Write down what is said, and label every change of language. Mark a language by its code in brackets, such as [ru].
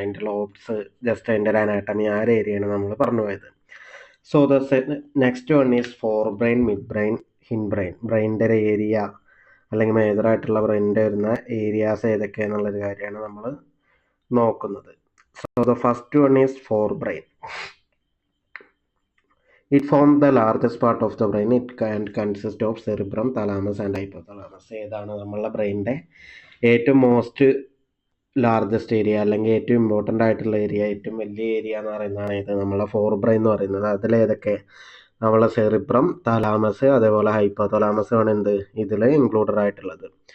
[ml] അതിൻ്റെ lobes, just അതിൻ്റെ ഒരു അനാട്ടമി, ആ ഒരു ഏരിയയാണ് നമ്മൾ പറഞ്ഞു പോയത്. [en] So next one is forebrain, midbrain, hindbrain. [ml] ബ്രെയിനിൻ്റെ ഒരു ഏരിയ അല്ലെങ്കിൽ മേജറായിട്ടുള്ള ബ്രെയിനിൻ്റെ വരുന്ന ഏരിയാസ് ഏതൊക്കെയാണെന്നുള്ളൊരു കാര്യമാണ് നമ്മൾ നോക്കുന്നത്. [en] So the first one is forebrain. It forms the largest part of the brain. It can consist of cerebrum, thalamus and hypothalamus. [ml] ഏതാണ് നമ്മളുടെ ബ്രെയിനിൻ്റെ ഏറ്റവും largest area അല്ലെങ്കിൽ ഏറ്റവും ഇമ്പോർട്ടൻ്റ് ആയിട്ടുള്ള ഏരിയ, ഏറ്റവും വലിയ ഏരിയ എന്ന് പറയുന്നതാണ് ഇത് നമ്മളെ ഫോർ ബ്രെയിൻ എന്ന് പറയുന്നത്. അതിലേതൊക്കെ നമ്മളെ സെറിബ്രം, തലാമസ്, അതേപോലെ ഹൈപ്പോതലാമസ് ആണ് എന്ത് ഇതിൽ ഇൻക്ലൂഡഡ് ആയിട്ടുള്ളത്.